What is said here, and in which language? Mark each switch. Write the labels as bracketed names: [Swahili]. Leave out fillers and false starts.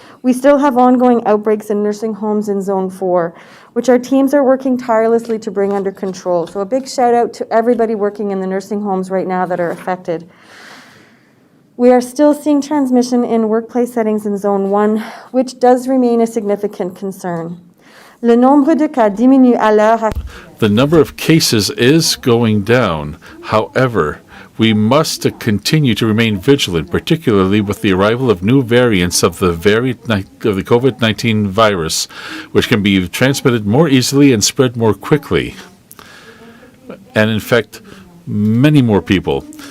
[English] We still have ongoing outbreaks in nursing homes in Zone 4, which our teams are working tirelessly to bring under control. So a big shout out to everybody working in the nursing homes right now that are affected. We are still seeing transmission in workplace settings in Zone 1, which does remain a significant concern. [French] Le nombre de cas diminue à l'heure. [English] The number of cases is going down. However, we must continue to remain vigilant, particularly with the arrival of new variants of the COVID-19 virus, which can be transmitted more easily and spread more quickly, and infect many more people.